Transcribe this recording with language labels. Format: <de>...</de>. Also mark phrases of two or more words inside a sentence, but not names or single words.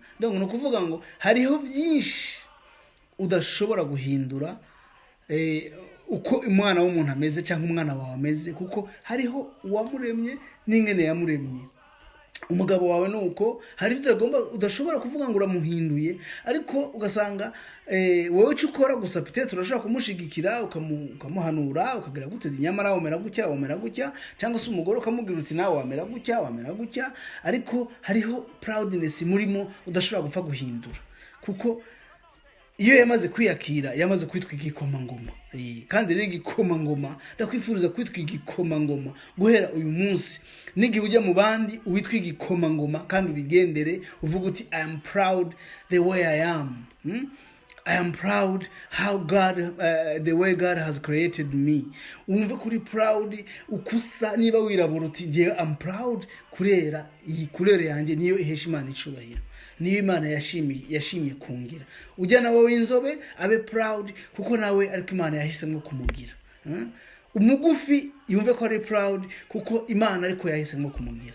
<rw>Donc no kuvuga ngo hariho byinshi udashobora guhindura uko umwana w'umuntu ameze cyangwa umwana wawe ameze, kuko hariho uwamuremye n'ingene yamuremye. Umugabo wawe nuko hari udashobora kuvuga ngo uramuhinduye, ariko ugasanga wowe ukora gusa</rw> <fr>peut-être</fr> <rw>urashaka kumushigikira, ukamuhanura, ukagira gute nyamara wamera gutya, cyangwa se umugore ukamubwira uti nawe wamera gutya, ariko hariho proudness murimo udashobora gupfa guhindura, kuko iyo yamaze kwiyakira, yamaze kwitwa igikomangoma. Kandi rero igikomangoma ndakwifuriza kwitwa igikomangoma guhera uyu munsi. Nigi ujya mu bandi witwa igikomangoma, kandi ubigendere uvuga uti</rw> <en>I am proud the way I am.</en> <rw>I am proud how God, the way God has created me. Umve kuri proud ukusa, niba wirabura uti</rw> <en>je I'm proud</en> <rw>kurera iyi kurere yanjye niyo ihesha Imana icubahiro, niyo Imana yashimye kungira. Ujya nawe w'inzobe abe proud kuko nawe ariko Imana yahisemo kumugira. Umugufi yumve ko ari proud kuko Imana ariko yahisemo kumugira.</rw>